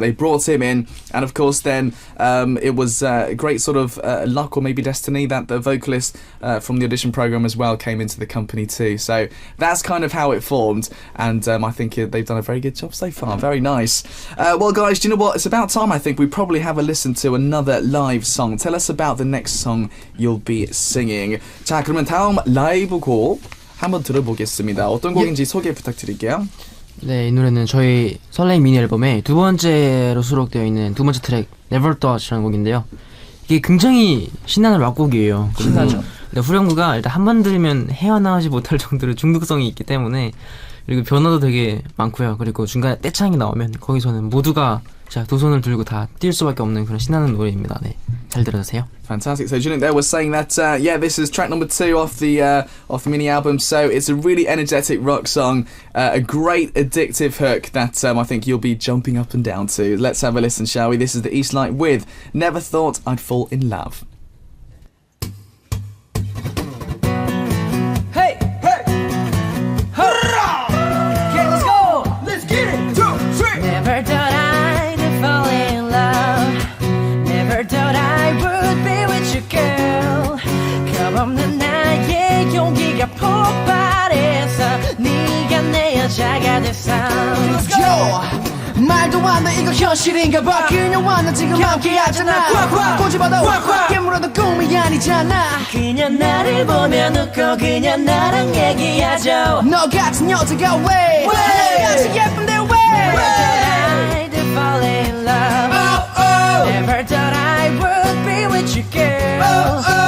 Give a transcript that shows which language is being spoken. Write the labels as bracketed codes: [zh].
[en] They brought him in, and of course then it was great sort of luck or maybe destiny that the vocalist from the audition program as well came into the company too. So that's kind of how it formed, and I think they've done a very good job so far. Very nice. Well guys, do you know what? It's about time I think we probably have a listen to another live song. Tell us about the next song you'll be singing. [ko] 자, 그러면 다음 라이브 곡 한번 들어보겠습니다. 어떤 곡인지 소개 부탁드릴게요. 네, 이 노래는 저희 설레임 미니 앨범의 두 번째로 수록되어 있는 두 번째 트랙 Never Thought이라는 곡인데요. 이게 굉장히 신나는 락곡이에요. 신나죠. 일단 후렴구가 일단 한 번 들으면 헤어나오지 못할 정도로 중독성이 있기 때문에 그리고 변화도 되게 많고요. 그리고 중간에 떼창이 나오면 거기서는 모두가 자, 두 손을 들고 다 뛸 수밖에 없는 그런 신나는 노래입니다. 네, 잘 들어주세요. [en] Fantastic. So Julian there was saying that yeah, this is track number 2 off the mini album. So it's a really energetic rock song, a great addictive hook that I think you'll be jumping up and down to. Let's have a listen, shall we? This is the Eastlight with Never Thought I'd Fall in Love. Hey, hey, hurrah! Okay, let's go. Let's get it. 2, 3. Never thought I'd fall in love. Never thought I would be with you, girl. [ko] 겁없는 나의 용기가 폭발해서 네가 내 여자가 됐어. [en] Let's go. [ko] 말도 안 돼 이거 현실인가 봐 그녀와 나 지금 함께하잖아 꼬집어도 깨물어도 꿈이 아니잖아 그냥 나를 보면 웃고 그냥 나랑 얘기하죠 너 같은 여자가 왜 너같이 예쁜데 왜 [en] Never thought I'd fall in love Never thought I would be with you girl